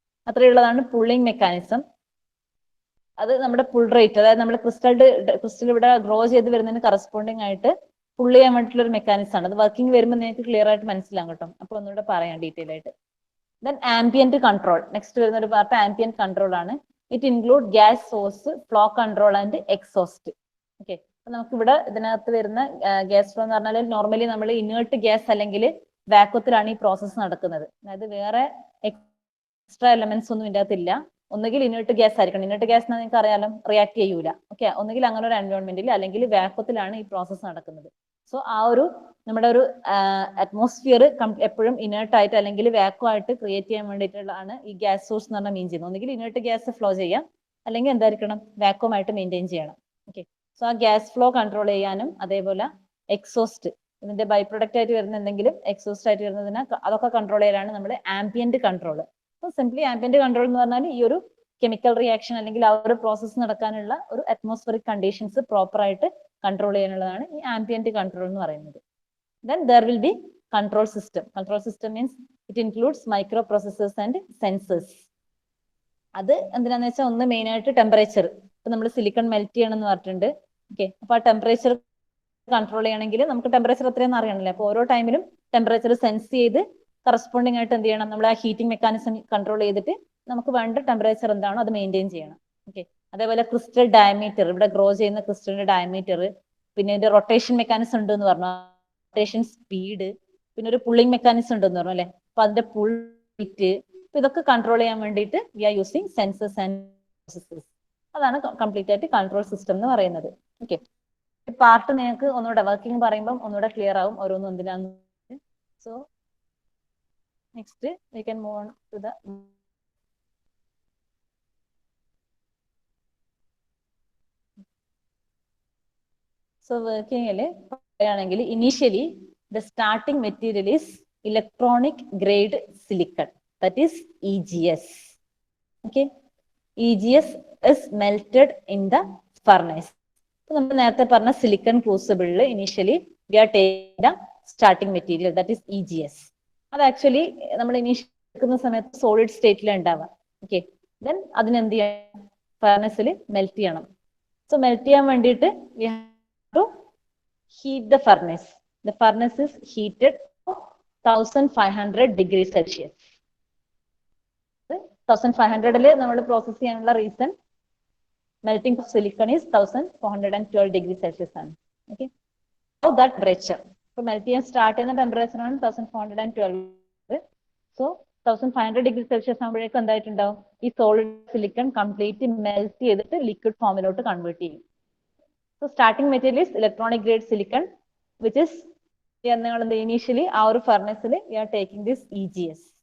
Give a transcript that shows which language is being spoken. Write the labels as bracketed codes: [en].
[ml] അത്രയുള്ളതാണ് pulling mechanism. അത് നമ്മുടെ pull rate, അതായത് നമ്മുടെ ക്രിസ്റ്റൽ ഇവിടെ ഗ്രോ ചെയ്ത് വരുന്നതിന് കറസ്പോണ്ടിങ് ആയിട്ട് പുള്ള് ചെയ്യാൻ വേണ്ടിയിട്ടുള്ള ഒരു മെക്കാനിസം ആണ്. അത് വർക്കിംഗ് വരുമ്പോൾ നിങ്ങൾക്ക് ക്ലിയർ ആയിട്ട് മനസ്സിലാകും കേട്ടോ. അപ്പൊ ഒന്നുകൂടെ പറയാം ഡീറ്റെയിൽ ആയിട്ട്. [en] Then ambient control. [ml] Next വരുന്ന ഒരു പാർട്ട് ambient control ആണ്. [en] It include gas source, flow control and exhaust. [ml] Okay, അപ്പൊ നമുക്ക് ഇവിടെ ഇതിനകത്ത് വരുന്ന ഗ്യാസ് ഫ്ലോ എന്ന് പറഞ്ഞാൽ നോർമലി നമ്മൾ ഇനേർട്ട് ഗ്യാസ് അല്ലെങ്കിൽ വാക്വത്തിലാണ് ഈ പ്രോസസ്സ് നടക്കുന്നത്. അതായത് വേറെ എക്സ്ട്രാ എലമെന്റ്സ് ഒന്നും ഇതിന്റെ അകത്തില്ല. ഒന്നുകിൽ ഇനേർട്ട് ഗ്യാസ് ആയിരിക്കണം. ഇനേർട്ട് ഗ്യാസ് നിങ്ങൾക്ക് അറിയാലോ, റിയാക്ട് ചെയ്യൂല. ഓക്കെ, ഒന്നുകിൽ അങ്ങനെ ഒരു എൻവയോൺമെന്റിൽ അല്ലെങ്കിൽ വാക്വത്തിലാണ് ഈ പ്രോസസ്സ് നടക്കുന്നത്. സോ ആ ഒരു നമ്മുടെ ഒരു അറ്റ്മോസ്ഫിയർ എപ്പോഴും ഇനേർട്ട് ആയിട്ട് അല്ലെങ്കിൽ വാക്വം ആയിട്ട് ക്രിയേറ്റ് ചെയ്യാൻ വേണ്ടിയിട്ടുള്ളതാണ് ഈ ഗ്യാസ് സോഴ്സ് എന്ന് പറഞ്ഞാൽ മീൻ ചെയ്യുന്നത്. ഒന്നുകിൽ ഇനേർട്ട് ഗ്യാസ് ഫ്ലോ ചെയ്യാം, അല്ലെങ്കിൽ എന്തായിരിക്കണം, വാക്വം ആയിട്ട് മെയിൻറ്റെയിൻ ചെയ്യണം. ഓക്കെ, സോ ആ ഗ്യാസ് ഫ്ലോ കൺട്രോൾ ചെയ്യാനും അതേപോലെ എക്സോസ്റ്റ്, ഇതിന്റെ ബൈ പ്രൊഡക്റ്റ് ആയിട്ട് വരുന്ന എന്തെങ്കിലും എക്സോസ്റ്റ് ആയിട്ട് വരുന്നതിനെ അതൊക്കെ കൺട്രോൾ ചെയ്യാനാണ് നമ്മൾ ambient control. So simply ambient control എന്ന് പറഞ്ഞാൽ ഈ ഒരു കെമിക്കൽ റിയാക്ഷൻ അല്ലെങ്കിൽ ആ ഒരു പ്രോസസ്സ് നടക്കാനുള്ള ഒരു അറ്റ്മോസ്ഫിയറിക് കണ്ടീഷൻസ് പ്രോപ്പർ ആയിട്ട് കൺട്രോൾ ചെയ്യാനുള്ളതാണ് ഈ ആംബിയന്റ് കൺട്രോൾ എന്ന് പറയുന്നത്. [en] Then there will be control system. Control system means it includes microprocessors and sensors. [ml] അത് എന്തിനാന്ന് വെച്ചാൽ ഒന്ന് മെയിൻ ആയിട്ട് ടെമ്പറേച്ചർ. ഇപ്പൊ നമ്മൾ സിലിക്കൺ മെൽറ്റ് ചെയ്യണമെന്ന് പറഞ്ഞിട്ടുണ്ട്. ഓക്കെ, അപ്പൊ ആ ടെമ്പറേച്ചർ കൺട്രോൾ ചെയ്യണമെങ്കിൽ നമുക്ക് ടെമ്പറേച്ചർ എത്രയാണെന്ന് അറിയണമല്ലോ. അപ്പൊ ഓരോ ടൈമിലും ടെമ്പറേച്ചർ സെൻസ് ചെയ്ത് കറസ്പോണ്ടിങ് ആയിട്ട് എന്ത് ചെയ്യണം, നമ്മൾ ആ ഹീറ്റിംഗ് മെക്കാനിസം കൺട്രോൾ ചെയ്തിട്ട് നമുക്ക് വേണ്ട ടെമ്പറേച്ചർ എന്താണോ അത് മെയിൻറ്റെയിൻ ചെയ്യണം. ഓക്കെ, അതേപോലെ ക്രിസ്റ്റൽ ഡയമീറ്റർ, ഇവിടെ ഗ്രോ ചെയ്യുന്ന ക്രിസ്റ്റലിന്റെ ഡയമീറ്റർ, പിന്നെ ഇതിന്റെ റൊട്ടേഷൻ മെക്കാനിസം ഉണ്ട് എന്ന് പറഞ്ഞു, റൊട്ടേഷൻ സ്പീഡ്, പിന്നെ ഒരു പുള്ളിംഗ് മെക്കാനിസം ഉണ്ടെന്ന് പറഞ്ഞു അല്ലെ. അപ്പൊ അതിന്റെ പുൾ റേറ്റ്, ഇതൊക്കെ കൺട്രോൾ ചെയ്യാൻ വേണ്ടിയിട്ട് [en] We are using sensors and processors. [ml] അതാണ് കംപ്ലീറ്റ് ആയിട്ട് കൺട്രോൾ സിസ്റ്റം എന്ന് പറയുന്നത്. ഓക്കെ, പാർട്ട് നിങ്ങൾക്ക് ഒന്നുകൂടെ വർക്കിംഗ് പറയുമ്പോൾ ഒന്നുകൂടെ ക്ലിയർ ആവും ഓരോന്നും എന്തിനാന്ന്. [en] so next we can move on to the so [ml] വർക്കിംഗില് പറയുകയാണെങ്കിൽ initially [en] the starting material is electronic grade silicon, that is EGS. Okay, EGS is melted in the furnace. So [ml] നമ്മൾ നേരത്തെ പറഞ്ഞ silicon ക്രൂസിബിളിൽ initially [en] we are taking the starting material, that is EGS. [ml] അത് actually നമ്മൾ initial എടുക്കുന്ന സമയത്ത് solid സ്റ്റേറ്റിലാണ് ഉണ്ടാവുക. Okay, then അതിനെന്ത് ചെയ്യണം, ഫർണസിൽ മെൽറ്റ് ചെയ്യണം. [en] so [ml] മെൽറ്റ് ചെയ്യാൻ വേണ്ടിയിട്ട് [en] We have to heat the furnace. The furnace is heated to 1500 degrees Celsius. 1500 [ml] നമ്മൾ പ്രോസസ് ചെയ്യാനുള്ള reason [en] melting of silicon is 1412 degrees Celsius ആണ്. Okay, so that temperature, [ml] so melt ചെയ്യാൻ start ചെയ്യുന്ന temperature ആണ് 1412. So 1500 degree Celsius ആകുമ്പോഴേക്കും എന്തായിട്ടുണ്ടാവും, ഈ solid silicon complete melt ചെയ്തിട്ട് liquid ഫോമിലോട്ട് convert ചെയ്യും. [en] So starting material is electronic grade silicon, which is initially our furnace we are taking this EGS.